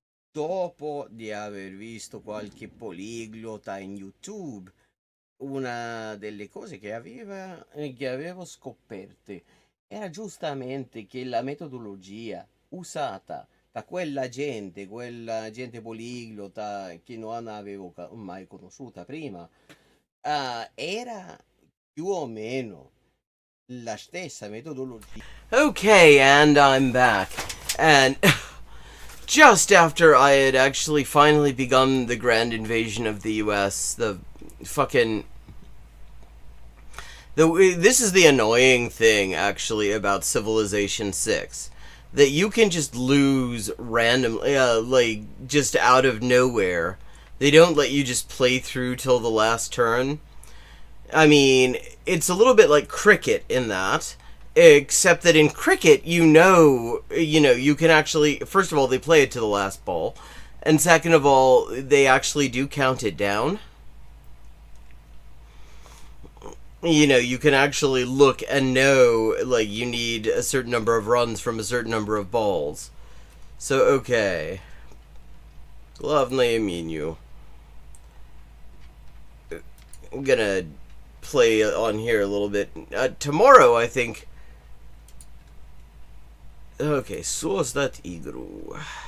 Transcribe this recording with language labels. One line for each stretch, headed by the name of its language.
Italian: dopo di aver visto qualche poliglota in YouTube, una delle cose che avevo scoperte era giustamente che la metodologia usata da quella gente poliglota che non avevo mai conosciuta prima, era più o meno la stessa metodologia.
English: Okay, and I'm back. And just after I had actually finally begun the grand invasion of the US, this is the annoying thing, actually, about Civilization 6. That you can just lose randomly, like, just out of nowhere. They don't let you just play through till the last turn. I mean, it's a little bit like cricket in that, except that in cricket, you can actually, first of all, they play it to the last ball, and second of all, they actually do count it down. you know, you can actually look and know, like, you need a certain number of runs from a certain number of balls. So, okay.
Russian: Главное меню.
English: I'm gonna play on here a little bit. Tomorrow, I think...
Russian: Okay, создать игру.